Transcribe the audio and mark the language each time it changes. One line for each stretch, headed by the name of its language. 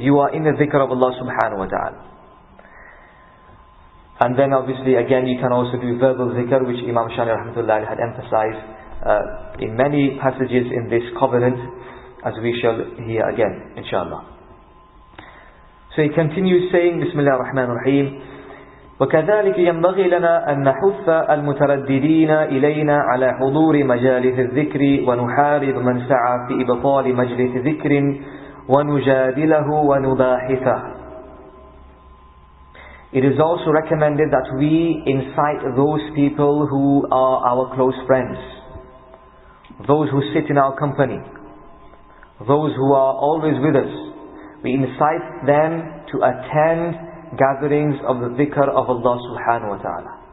English: You are in the dhikr of Allah subhanahu wa ta'ala. And then obviously again you can also do verbal dhikr, which Imam Sha'rani rahmatullah had emphasized in many passages in this covenant, as we shall hear again inshallah. So he continues saying,
Arabic: Bismillah ar-Rahman ar-Rahim, وكذلك ينبغي لنا أن نحث المترددين إلينا على حضور مجالس الذكر ونحارب من سعى في إبطال مجلس ذكر ونجادله ونباحثه.
English: It is also recommended that we incite those people who are our close friends, those who sit in our company, those who are always with us. We incite them to attend gatherings of the dhikr of Allah subhanahu wa ta'ala.